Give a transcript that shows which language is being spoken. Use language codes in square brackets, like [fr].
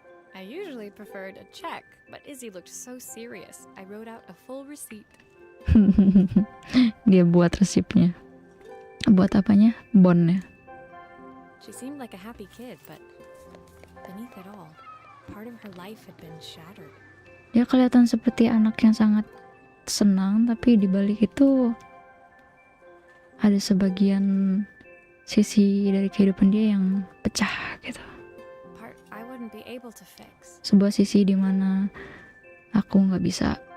[en] I usually preferred a check, but Izzy looked so serious, I wrote out a full receipt. [id] Dia buat resipnya. Buat apanya? Bondnya. [en] She seemed like a happy kid, but beneath it all, part of her life had been shattered. [id] Dia kelihatan seperti anak yang sangat senang, tapi di balik itu ada sebagian sisi dari kehidupan dia yang pecah gitu. [en] Part I wouldn't be able to fix. [id] Sebuah sisi di mana aku nggak bisa